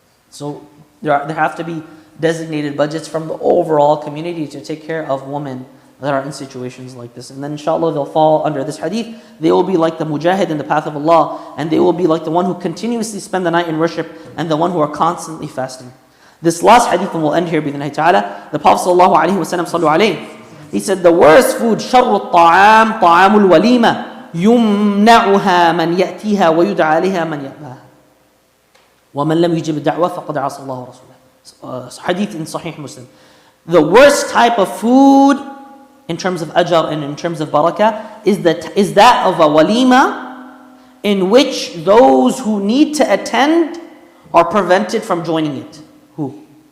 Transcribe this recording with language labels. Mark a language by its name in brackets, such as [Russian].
[English] So there have to be designated budgets from the overall community to take care of women that are in situations like this. And then inshallah they'll fall under this hadith. They will be like the mujahid in the path of Allah, and they will be like the one who continuously spend the night in worship and the one who are constantly fasting. This last hadith, and we'll end here [Arabic] بإذن الله تعالى. [English] The Prophet sallallahu alaihi wasallam صلوا عليه, he said the worst food [Arabic] شر الطعام طعام الوليمة يمنعها من يأتيها ويدعى عليها من يأباها ومن لم يجب الدعوة فقد عصى الله ورسوله. [English] Hadith in Sahih Muslim. The worst type of food in terms of ajr and in terms of barakah is that of a walima in which those who need to attend are prevented from joining it. Who?